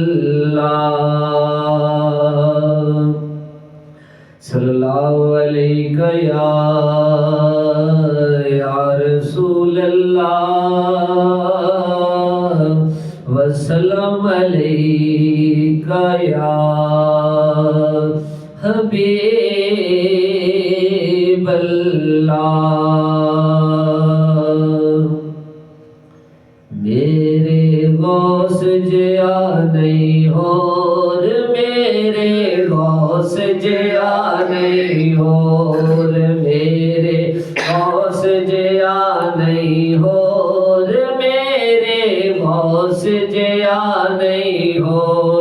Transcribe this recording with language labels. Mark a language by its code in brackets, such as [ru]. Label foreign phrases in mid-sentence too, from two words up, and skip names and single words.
[ar] الله صلى الله عليك يا رسول الله وسلم عليك يا حبيب الله. [pa] میرے غوث جیہا نہیں ہور، میرے غوث جیہا نہیں ہور، میرے غوث جیہا نہیں ہور، میرے غوث جیہا نہیں ہور.